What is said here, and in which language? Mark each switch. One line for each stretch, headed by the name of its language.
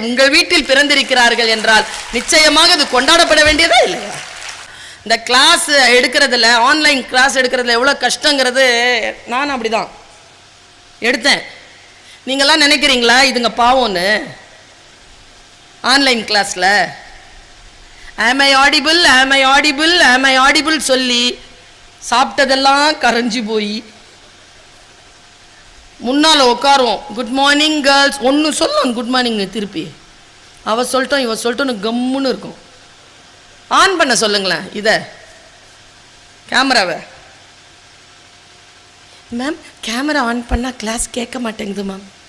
Tamil: உங்கள் வீட்டில் பிறந்திருக்கிறார்கள் என்றால் நிச்சயமாக இது கொண்டாடப்பட வேண்டியதே இல்லையா? இந்த கிளாஸ் எடுக்கிறதுல, ஆன்லைன் கிளாஸ் எடுக்கிறதுல எவ்வளோ கஷ்டங்கிறது நான் அப்படிதான் எடுத்தேன். நீங்களாம் நினைக்கிறீங்களா இதுங்க பாவம்னு? ஆன்லைன் கிளாஸில்
English: am I audible am I audible
Tamil: am I audible சொல்லி சாப்பிட்டதெல்லாம் கரைஞ்சி போய் முன்னால் உட்காருவோம். குட் மார்னிங் கேர்ள்ஸ் ஒன்று சொல்லணும், குட் மார்னிங் திருப்பி அவ சொல்லிட்டோம் இவ சொல்லிட்டோன்னு கம்முன்னு இருக்கும். ஆன் பண்ண சொல்லுங்களேன் இதை, கேமராவை. மேம் கேமரா ஆன் பண்ணால் கிளாஸ் கேட்க மாட்டேங்குது மேம்.